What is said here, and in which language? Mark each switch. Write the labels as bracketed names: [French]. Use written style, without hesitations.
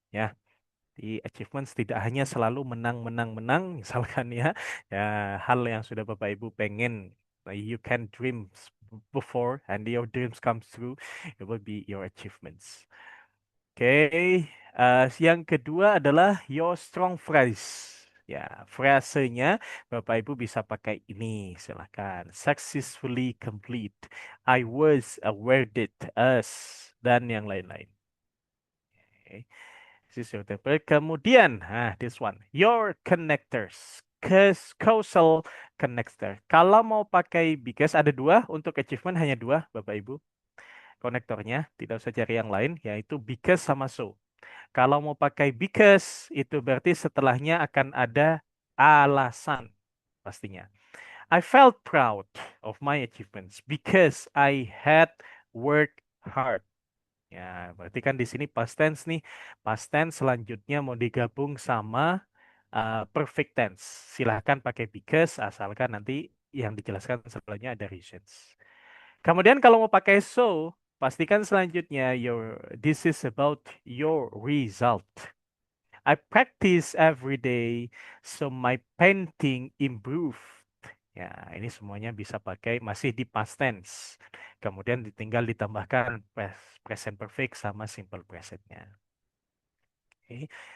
[Indonesian] Ya, di achievements tidak hanya selalu menang, menang, menang, misalkan ya, hal yang sudah Bapak Ibu pengen, [English] you can dream before and your dreams come true, it will be your achievements. [Indonesian] Oke, yang kedua adalah [English] your strong phrase. [Indonesian] Ya, frasenya Bapak Ibu bisa pakai ini, silakan. [English] Successfully complete. I was awarded as [Indonesian] dan yang lain-lain. [English] Okay. This is your template. Kemudian, this one, your connectors. [Indonesian] Causal connector. Kalau mau pakai because ada 2 untuk achievement hanya 2 Bapak Ibu. Konektornya tidak usah cari yang lain, yaitu because sama so. Kalau mau pakai because, itu berarti setelahnya akan ada alasan pastinya. [English] I felt proud of my achievements because I had worked hard. [Indonesian] Ya, berarti kan di sini past tense nih. Past tense selanjutnya mau digabung sama perfect tense. Silahkan pakai because, asalkan nanti yang dijelaskan setelahnya ada reasons. Kemudian kalau mau pakai so, pastikan selanjutnya [English] this is about your result. I practice every day so my painting improved. [Indonesian] Ya, ini semuanya bisa pakai masih di past tense. Kemudian tinggal ditambahkan present perfect sama simple presentnya. Oke.